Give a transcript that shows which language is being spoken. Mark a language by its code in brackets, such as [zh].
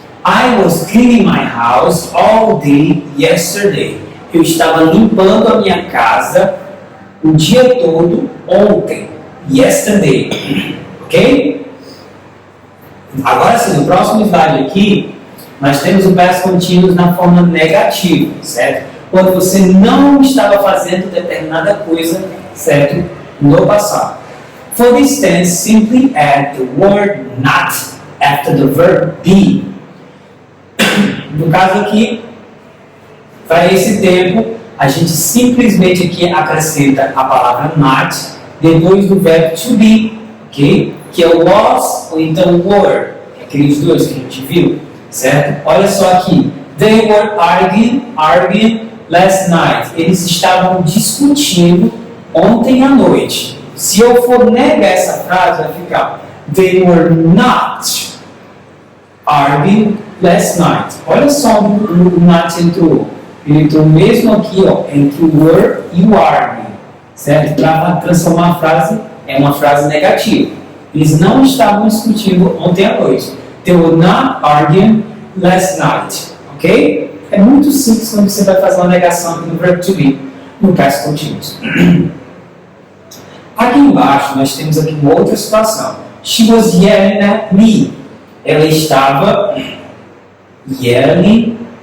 [en] I was cleaning my house all day yesterday. [pt] Eu estava limpando a minha casa o dia todo ontem. Yesterday. Ok? Agora sim, no próximo slide aqui, nós temos o past continuous na forma negativa, certo? Quando você não estava fazendo determinada coisa, certo? No passado. [en] For this tense, simply add the word not after the verb be. [pt] No caso aqui, para esse tempo, a gente simplesmente aqui acrescenta a palavra not depois do verbo to be, ok? Que é o was ou então o were, aqueles dois que a gente viu, certo? Olha só aqui, [en] they were arguing last night. [pt] Eles estavam discutindo ontem à noite. Se eu for negar essa frase, vai ficar [en] they were not arguing last night. [pt] Olha só o not entrou. Ele entrou mesmo aqui, entre o were e o arguing, certo? Para transformar a frase, é uma frase negativa. Eles não estavam discutindo ontem à noite. [en] They were not arguing last night. Ok? [pt] É muito simples quando você vai fazer uma negação aqui no verbo to be, no past continuous. Aqui embaixo nós temos aqui uma outra situação. [en] She was yelling at me. [pt] Ela estava yelling.